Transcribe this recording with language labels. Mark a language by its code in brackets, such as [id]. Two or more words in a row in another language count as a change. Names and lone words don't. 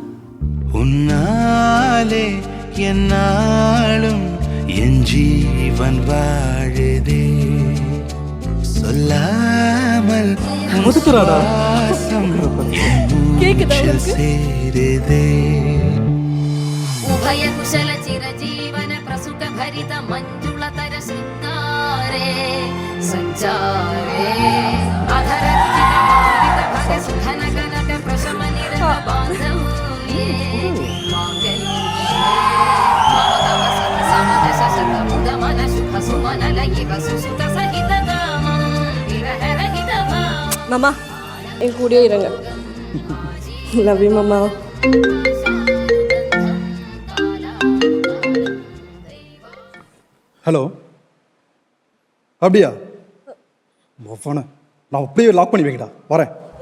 [ta] உன்னாலே என்னாலும் என் ஜீவன் வாழுதே, சொல்லாமல் ஒதுக்குறாடா. கேக்குதா சேருதே. [sa] उभय कुशल चिरजीवन प्रसुख भरित मंजुलतर शृंगारे संचारे अधर रुचित भग सुधन कनक प्रशम निरत बांधव्ये मांगल्ये मम सत समद शशत मुद मन सुख सुमन लयि वसुसुत सहित गामं विरह रहित भाव. [ta] மாமா என் கூடயே இருங்க. [en] love you [ta] மாமா. ஹலோ, அப்படியா? ஃபோனை நான் அப்படியே லாக் பண்ணி வைங்கடா, வரேன்.